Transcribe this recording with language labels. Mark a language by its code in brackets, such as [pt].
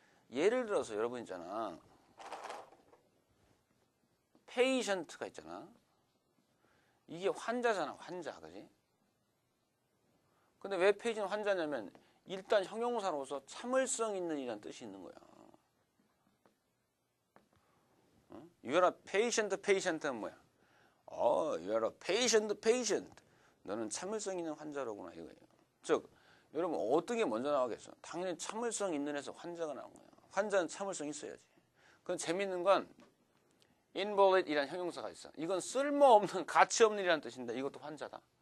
[ko] 예를 들어서 여러분 있잖아. 페이션트가 있잖아. 이게 환자잖아. 환자. 그지? 근데 왜 페이션트 환자냐면 일단 형용사로서 참을성 있는 이라는 뜻이 있는 거야. [en] You are a patient [ko] 는 뭐야? [en] You are a patient. [ko] 너는 참을성 있는 환자로구나 이거예요. 즉, 여러분 어떤 게 먼저 나오겠어? 당연히 참을성 있는 에서 환자가 나온 거야. 환자는 참을성 있어야지. 그건 재밌는 건 invalid이라는 형용사가 있어. 이건 쓸모없는 가치 없는 이라는 뜻인데 이것도 환자다.